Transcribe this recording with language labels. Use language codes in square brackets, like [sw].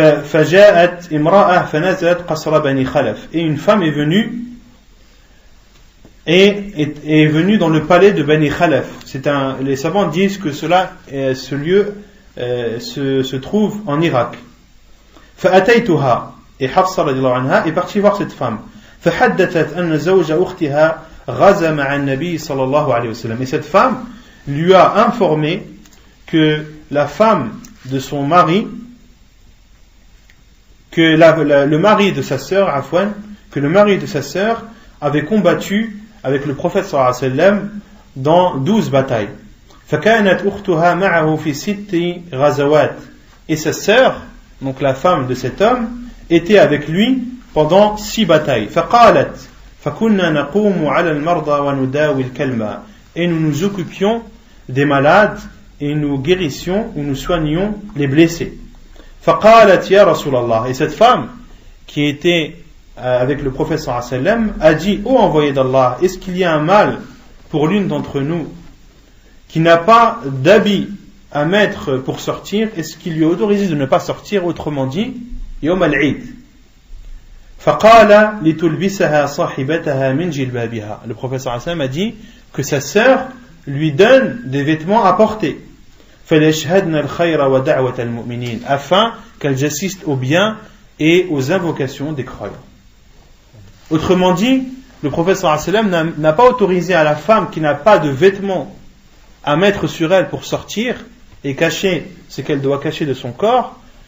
[ar] فجاءت امرأة فنزلت قصر بني خلف. [fr] Et une femme est venue dans le palais de Bani Khalaf. Les savants disent que ce lieu se trouve en Irak. [ar] فأتيتها. [fr] Et Hafsa radiallahu anha est partie voir cette femme. [ar] فحدثت أن زوج أختها غزا مع النبي صلى الله عليه وسلم. [fr] Et cette femme lui a informé que la femme de son mari, que le mari de sa sœur, que le mari de sa sœur avait combattu avec le prophète sallallahu alayhi wa sallam dans 12 batailles. [ar] فكانت أختها معه في 6 غزوات. [fr] Et sa sœur, donc la femme de cet homme, était avec lui pendant 6 batailles. [ar] فقالت فكنا نقوم على المرضى ونداوي الكلمة. [fr] Et nous nous occupions des malades et nous guérissions ou nous soignions les blessés. [ar] فقالت يا رسول الله. [fr] Et cette femme qui était avec le prophète sallallahu alayhi wa sallam a dit, ô envoyé d'Allah, est-ce qu'il y a un mal pour l'une d'entre nous qui n'a pas d'habit à mettre pour sortir? Est-ce qu'il lui est autorisé de ne pas sortir? Autrement dit, [ar] يوم العيد. فقال لتلبسها صاحبتها من جلبابها. [fr] Le prophète sallallahu alayhi wa sallam a dit que sa sœur lui donne des vêtements à porter. [ar] فليشهدن الخير ودعوة المؤمنين. [fr] Afin qu'elles assistent au bien et aux invocations des croyants. Autrement dit, le prophète sallallahu alayhi wa sallam n'a pas autorisé à la femme qui n'a pas de vêtements à mettre sur elle pour sortir et cacher ce qu'elle doit cacher de son corps.